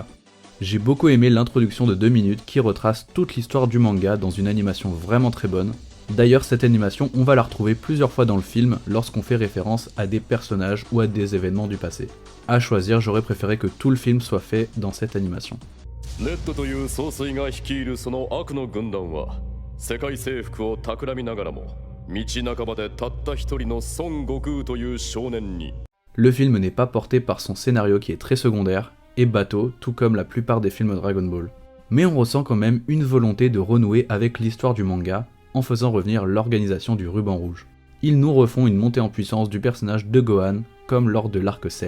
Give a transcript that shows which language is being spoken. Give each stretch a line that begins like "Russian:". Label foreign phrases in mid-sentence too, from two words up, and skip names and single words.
French: J'ai beaucoup aimé l'introduction de 2 minutes qui retrace toute l'histoire du manga dans une animation vraiment très bonne. D'ailleurs, cette animation, on va la retrouver plusieurs fois dans le film lorsqu'on fait référence à des personnages ou à des événements du passé. À choisir, j'aurais préféré que tout le film soit fait dans cette animation.
Japanese: ネットという総帥が率いるその悪の軍団は世界征服を企みながらも道半ばでたった一人の孫悟空という少年に
French: Le film n'est pas porté par son scénario qui est très secondaire et bateau, tout comme la plupart des films Dragon Ball. Mais on ressent quand même une volonté de renouer avec l'histoire du manga en faisant revenir l'organisation du ruban rouge. Ils nous refont une montée en puissance du personnage de Gohan, comme lors de l'arc Cell.